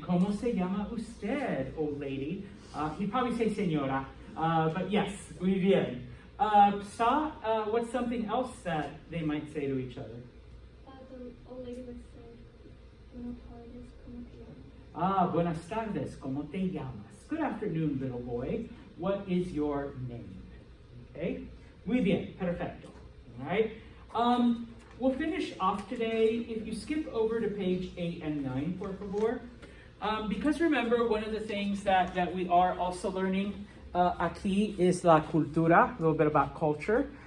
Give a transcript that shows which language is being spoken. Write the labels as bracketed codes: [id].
[es] ¿Cómo se llama usted, [en] old lady? He'd probably say señora. But yes, [es] muy bien. [en] What's something else that they might say to each other? The old lady would say, [es] Buenas tardes, ¿cómo te llamas? Ah, buenas tardes, ¿cómo te llamas? [en] Good afternoon, little boy. What is your name? Okay? [es] Muy bien, perfecto. [en] All right? We'll finish off today. If you skip over to page 8 and 9, [es] por favor. [en] Because remember, one of the things that we are also learning [es] aquí [en] is [es] la cultura, [en] a little bit about culture.